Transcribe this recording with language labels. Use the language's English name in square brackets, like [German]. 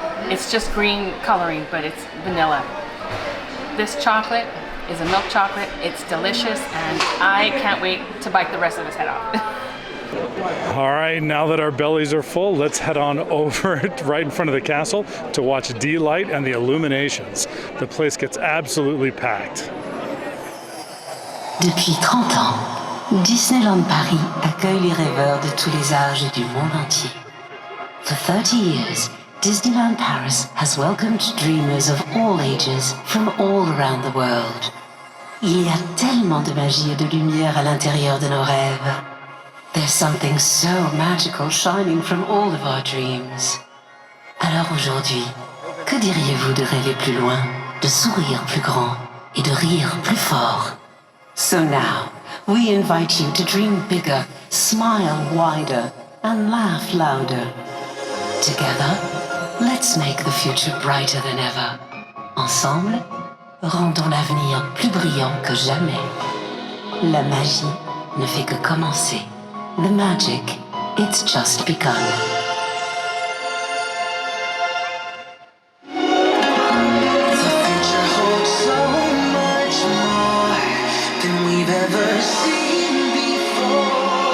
[English] It's just green coloring, but it's vanilla. This chocolate is a milk chocolate. It's delicious, and I can't wait to bite the rest of his head off. All right, now that our bellies are full, let's head on over right in front of the castle to watch D-Light and the illuminations. The place gets absolutely packed. [French] Depuis 30 ans, Disneyland Paris accueille les rêveurs de tous les âges et du monde entier. [English] For 30 years, Disneyland Paris has welcomed dreamers of all ages from all around the world. [French] Il y a tellement de magie et de lumière à l'intérieur de nos rêves. [English] There's something so magical shining from all of our dreams. [French] Alors aujourd'hui, que diriez-vous de rêver plus loin, de sourire plus grand et de rire plus fort? [English] So now, we invite you to dream bigger, smile wider, and laugh louder. Together, let's make the future brighter than ever. [French] Ensemble, rendons l'avenir plus brillant que jamais. La magie ne fait que commencer. [English] The magic, it's just begun. The future holds so much more than we've ever seen before.